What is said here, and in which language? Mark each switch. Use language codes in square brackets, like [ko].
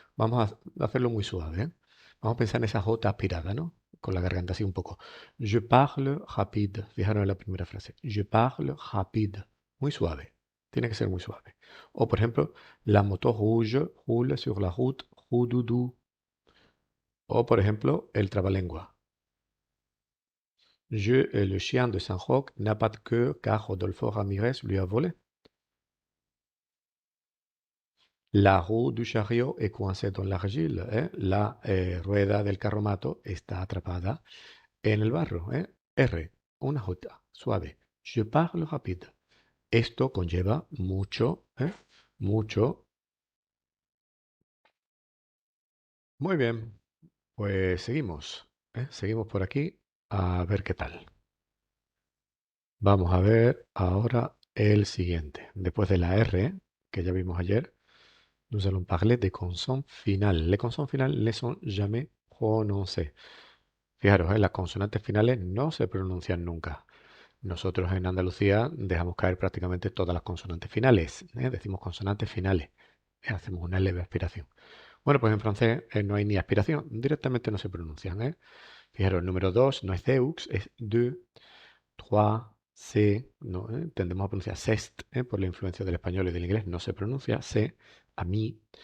[es] Vamos a hacerlo muy suave. Vamos a pensar en esa J aspirada, ¿no? Con la garganta así un poco. [fr] Je parle rapide. [es] Fijaros en la primera frase. [fr] Je parle rapide. [es] Muy suave. Tiene que ser muy suave. O, por ejemplo, [fr] la moto rouge roule sur la route roudoudou. [es] O, por ejemplo, el trabalengua. [fr] Le chien de Saint-Roch n'a pas de queue car Rodolfo Ramirez lui a volé. La roue du chariot est coincée dans l'argile. [es] La rueda del carromato está atrapada en el barro. R, una J, suave. [fr] Je parle rapide. [es] Esto conlleva mucho, mucho, Muy bien, pues seguimos, ¿eh? Seguimos por aquí a ver qué tal. Vamos a ver ahora el siguiente. Después de la R, que ya vimos ayer, [fr] nous allons parler des consonnes finales. Les consonnes finales ne sont jamais prononcées. [es] Fijaros, las consonantes finales no se pronuncian nunca. Nosotros en Andalucía dejamos caer prácticamente todas las consonantes finales, ¿eh? Decimos consonantes finales. Hacemos una leve aspiración. Bueno, pues en francés no hay ni aspiración, directamente no se pronuncian, ¿eh? Fijaros, el número 2 no es deux, es deux, trois, c'est, no, tendemos a pronunciar cest, por la influencia del español y del inglés, no se pronuncia, c'est, a mí.